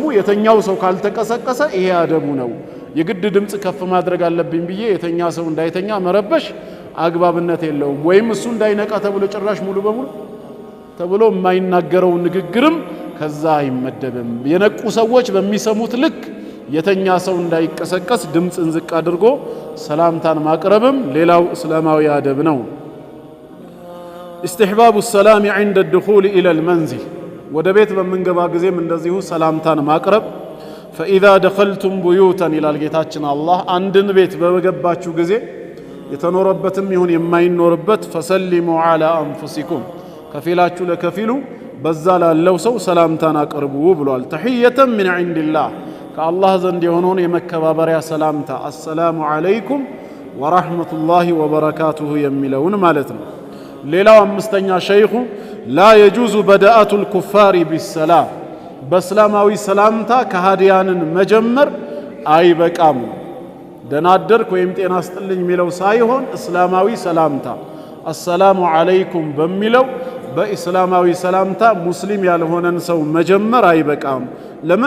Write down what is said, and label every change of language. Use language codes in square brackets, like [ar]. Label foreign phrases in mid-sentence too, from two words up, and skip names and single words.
[am] የተኛው ሰው ካልተቀሰቀሰ ይሄ አደቡ ነው። የግድ ድምፅ ከፍ ማድረግ አለብኝ ብዬ የተኛ ሰው እንዳይተኛ መረበሽ አግባብነት የለውም። ወይም እሱ እንዳይነቃ ተብሎ ጭራሽ ሙሉ በሙሉ ተብሎ የማይናገረው ንግግርም ከዛ አይመደብም። የነቁ ሰዎች በሚሰሙት ልክ የተኛ ሰው እንዳይቀሰቀስ ድምፅን ዝቅ አድርጎ ሰላምታን ማቅረብም ሌላው እስላማዊ አደብ ነው። [ar] استحباب السلام عند الدخول إلى المنزل [am] ወደ ቤት በመንገባ ጊዜም እንደዚሁ ሰላምታን ማቅረብ። [ar] فإذا دخلتم بيوتا إلى [am] ጌታችን አላህ አንድን ቤት በገባችሁ ጊዜ የተኖረበትም ይሁን የማይኖርበት [ar] فسلموا على أنفسكم [am] ከፊላችሁ ለከፊሉ በዛ ላለው ሰው ሰላምታን አቅርቡ ብሏል። [ar] تحية من عند الله [am] ከአላህ ዘንድ የሆነውን የመከባበሪያ ሰላምታ [ar] السلام عليكم ورحمة الله [am] ወበረካቱሁ የሚለውን ማለት ነው። ሌላው አምስተኛ ሸይኹ [ar] لا يجوز بدء الكفار بالسلام [am] በእስላማዊ ሰላምታ ከሃዲያንን መጀመር አይበቃም። ደናደርክ ወይም ጤና ስጥልኝ የሚለው ሳይሆን እስላማዊ ሰላምታ [ar] السلام عليكم [am] በሚለው በእስላማዊ ሰላምታ ሙስሊም ያልሆነን ሰው መጀመር አይበቃም። ለምን?